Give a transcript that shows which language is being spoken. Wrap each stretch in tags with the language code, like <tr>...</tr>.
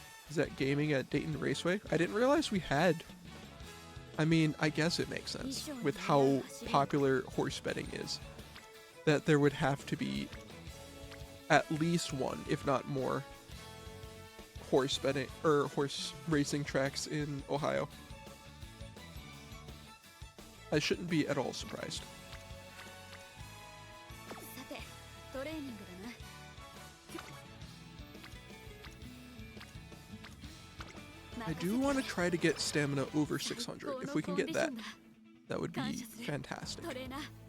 <en>Is that gaming at Dayton Raceway? I didn't realize we had. I mean, I guess it makes sense with how popular horse betting is, that there would have to be at least one, if not more, horse betting or horse racing tracks in Ohio. I shouldn't be at all surprised.</en> <ja>さてトレーニングだな。</ja> <en>I do want to try to get stamina over 600. If we can get that, that would be fantastic.</en> <ja>トレーナー</ja>